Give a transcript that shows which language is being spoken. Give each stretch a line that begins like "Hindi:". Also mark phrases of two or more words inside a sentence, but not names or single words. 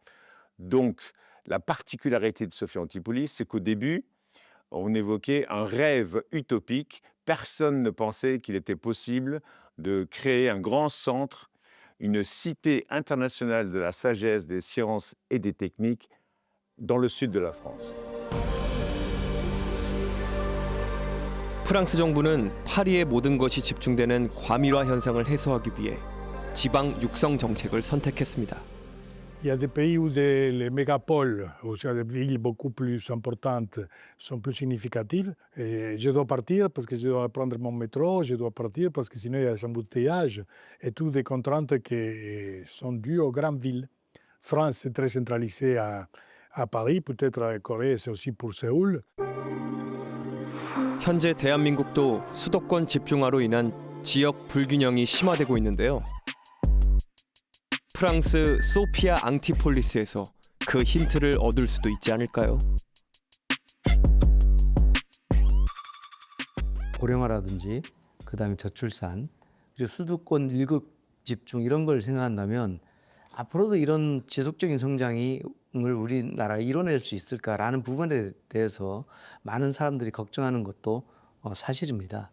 French: Donc, la particularité de Sophia Antipolis, c'est qu'au début, on évoquait un rêve utopique. Personne ne pensait qu'il était possible de créer un grand centre une cité internationale de la sagesse, des sciences et des techniques dans le sud de la France.
Korean: 프랑스 정부는 파리의 모든 것이 집중되는 과밀화 현상을 해소하기 위해 지방 육성 정책을 선택했습니다.
French: Il y a des pays où les mégapoles, ou soit des villes beaucoup plus importantes, sont plus significatives. Et je dois partir parce que je dois prendre mon métro, je dois partir parce que sinon il y a des embouteillages et toutes des contraintes qui sont dues aux grandes villes. France est très centralisée à Paris, peut-être à Corée, c'est aussi pour Séoul.
Korean: 현재 대한민국도 수도권 집중화로 인한 지역 불균형이 심화되고 있는데요. 프랑스 소피아 앙티폴리스에서 그 힌트를 얻을 수도 있지 않을까요? 고령화라든지 그다음에 저출산, 그리고 수도권 일극 집중 이런 걸 생각한다면 앞으로도 이런 지속적인 성장을 우리나라가 이뤄낼 수 있을까라는 부분에 대해서 많은 사람들이 걱정하는 것도 사실입니다.